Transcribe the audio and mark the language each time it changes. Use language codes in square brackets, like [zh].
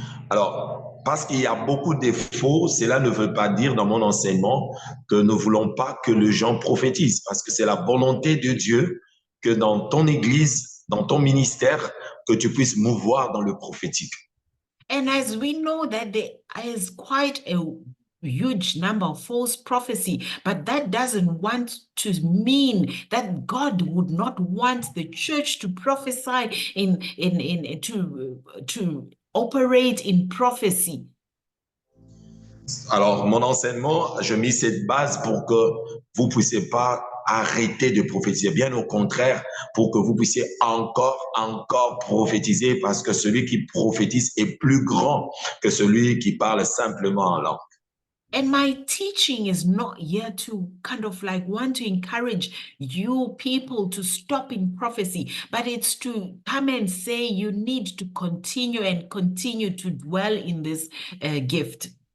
[fr] Alors, parce qu'il y a beaucoup de défauts, cela ne veut pas dire dans mon enseignement que nous ne voulons pas que les gens prophétisent, parce que c'est la volonté de Dieu que dans ton église, dans ton ministère, que tu puisses mouvoir dans le prophétique. [en] And as we know that there is quite a huge number of false prophecy, but that doesn't want to mean that God would not want the church to prophesy to operate in prophecy. [fr] Alors, mon enseignement, je mis cette base pour que vous ne puissiez pas arrêter de prophétiser. Bien au contraire, pour que vous puissiez encore prophétiser, parce que celui qui prophétise est plus grand que celui qui parle simplement en langue. [en] And my teaching is not here to kind of like want to encourage you people to stop in prophecy, but it's to come and say you need to continue to dwell in this gift.